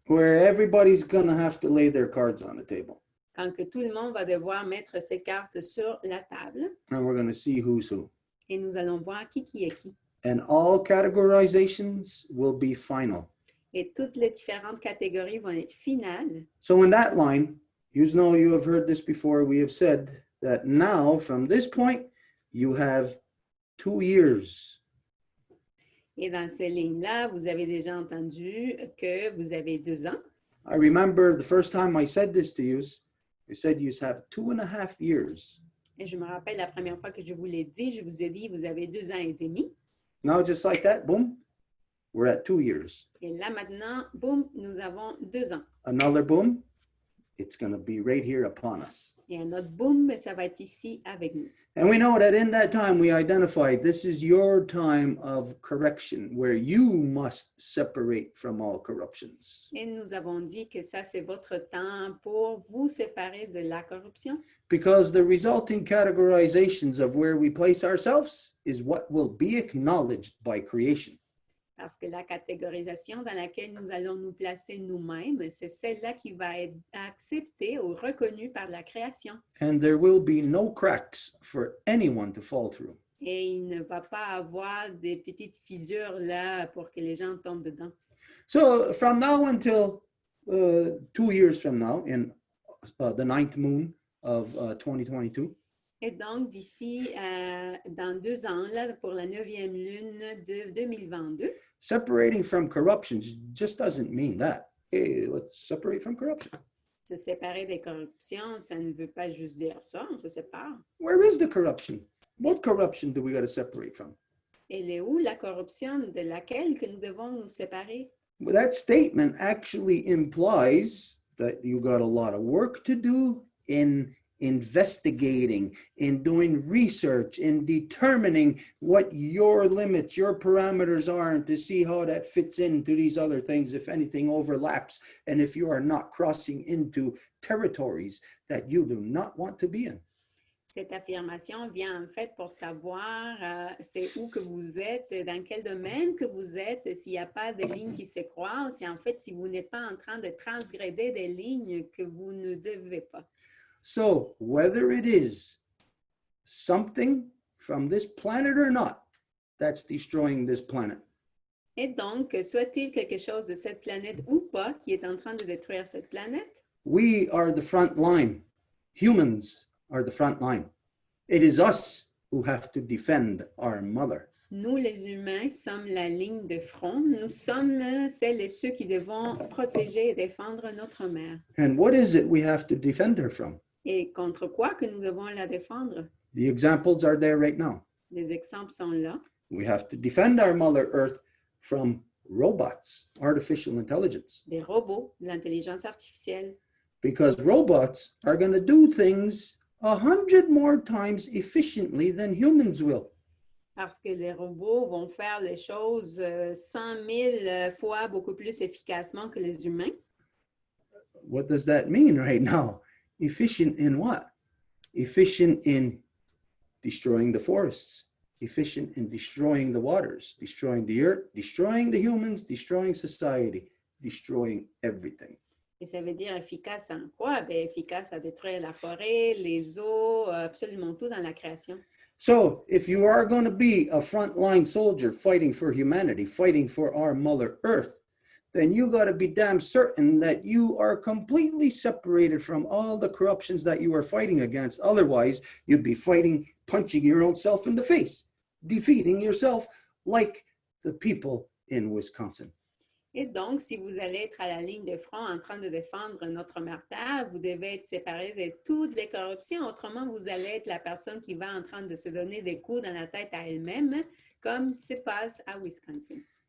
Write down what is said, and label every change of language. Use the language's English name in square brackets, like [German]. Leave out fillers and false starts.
[English] Where everybody's going to have to lay their cards on the table. [French] Quand que tout le monde va devoir mettre ses cartes sur la table. [English] And we're going to see who's who. [French] Et nous allons voir qui est qui. [English] And all categorizations will be final. [French] Et toutes les différentes catégories vont être finales. [English] So in that line, you know you have heard this before, we have said that now from this point, you have 2 years. [French] Et dans ces lignes-là, vous avez déjà entendu que vous avez 2 ans. [English] I remember the first time I said this to you, I said you have 2.5 years. [French] Et je me rappelle la première fois que je vous l'ai dit, je vous ai dit, vous avez 2 ans et demi. [English] Now, just like that, boom, we're at 2 years. [French] Et là, maintenant, boum, nous avons 2 ans. [English] Another boom, it's going to be right here upon us. [French] Et un autre boom, mais ça va être ici avec nous. [English] And we know that in that time we identified this is your time of correction where you must separate from all corruptions. [French] Et nous avons dit que ça, c'est votre temps pour vous séparer de la corruption. [English] Because the resulting categorizations of where we place ourselves is what will be acknowledged by creation. [French] Parce que la catégorisation dans laquelle nous allons nous placer nous-mêmes, c'est celle-là qui va être acceptée ou reconnue par la création. [English] And there will be no cracks for anyone to fall through. [French] Et il ne va pas avoir des petites fissures là pour que les gens tombent dedans. [English] So from now until 2 years from now, in the 9th moon of 2022, [French] Et donc, d'ici dans 2 ans, là, pour la 9e lune de 2022, [English] separating from corruption just doesn't mean that. Hey, let's separate from corruption. [French] Se séparer des corruptions, ça ne veut pas juste dire ça, on se sépare. [English] Where is the corruption? What corruption do we got to separate from? [French] Elle est où la corruption de laquelle que nous devons nous séparer? [English] Well, that statement actually implies that you got a lot of work to do in investigating, in doing research, in determining what your limits, your parameters are, and to see how that fits into these other things, if anything overlaps, and if you are not crossing into territories that you do not want to be in. [French] Cette affirmation vient en fait pour savoir c'est où que vous êtes, dans quel domaine que vous êtes, s'il n'y a pas de lignes qui se croisent, et en fait si vous n'êtes pas en train de transgréder des lignes que vous ne devez pas. [English] So whether it is something from this planet or not, that's destroying this planet. [French] Et donc, soit-il quelque chose de cette planète ou pas qui est en train de détruire cette planète, [English] We are the front line. Humans are the front line. It is us who have to defend our mother. [French] nous les humains sommes la ligne de front. Nous sommes celles et ceux qui devons protéger et défendre notre mère. [English] And what is it we have to defend her from? [French] Et contre quoi que nous devons la défendre? [English] The examples are there right now. [French] Les exemples sont là. [English] We have to defend our Mother Earth from robots, artificial intelligence, [French] Des robots, de l'intelligence artificielle. [English] because robots are going to do things 100 more times efficiently than humans will. [French] Parce que les robots vont faire les choses 100 000 fois beaucoup plus efficacement que les humains. [English] What does that mean right now? Efficient in what? Efficient in destroying the forests, efficient in destroying the waters, destroying the earth, destroying the humans, destroying society, destroying everything. [French] Et ça veut dire efficace en quoi? Bien, efficace à détruire la forêt, les eaux, absolument tout dans la création. [English] So if you are going to be a frontline soldier fighting for humanity, fighting for our Mother Earth, then you got to be damn certain that you are completely separated from all the corruptions that you are fighting against. Otherwise, you'd be fighting, punching your own self in the face, defeating yourself like the people in Wisconsin. [French] Et donc, si vous allez être à la ligne de front en train de défendre notre mère Terre, vous devez être séparé de toutes les corruptions. Autrement, vous allez être la personne qui va en train de se donner des coups dans la tête à elle-même, comme se passe à Wisconsin.